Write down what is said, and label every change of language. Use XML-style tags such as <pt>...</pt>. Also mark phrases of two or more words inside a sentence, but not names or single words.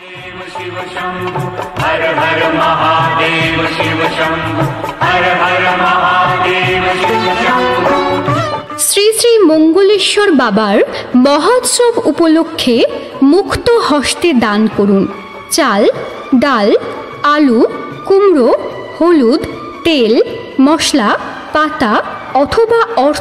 <hi>शिव शंभु हर हर महादेव शिव शंभु हर हर महादेव शिव शंभु।</hi> <bn>শ্রী শ্রী মঙ্গলেশ্বর বাবার মহোৎসব উপলক্ষে মুক্ত হস্তে দান করুন। চাল, ডাল, আলু, কুমড়ো, হলুদ, তেল, মশলা, পাতা অথবা অর্থ।</bn>